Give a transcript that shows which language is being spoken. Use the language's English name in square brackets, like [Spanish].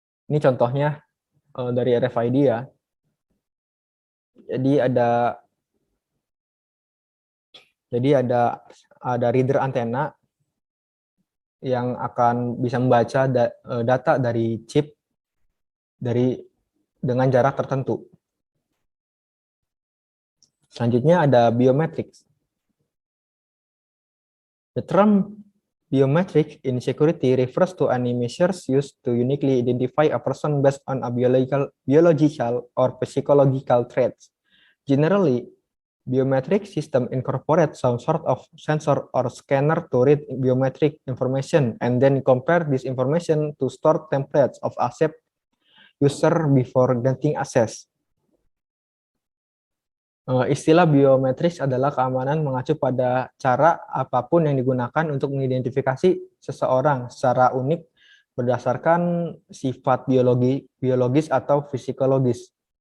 [Indonesian] Ini contohnya dari RFID ya. Jadi ada reader antena yang akan bisa membaca data dari chip dengan jarak tertentu. Selanjutnya ada biometrics. [English] The term biometric in security refers to any measures used to uniquely identify a person based on a biological or psychological traits. Generally, biometric system incorporate some sort of sensor or scanner to read biometric information and then compare this information to stored templates of accept user before granting access. [Indonesian] Istilah biometris adalah keamanan mengacu pada cara apapun yang digunakan untuk mengidentifikasi seseorang secara unik berdasarkan sifat biologis atau psikologis.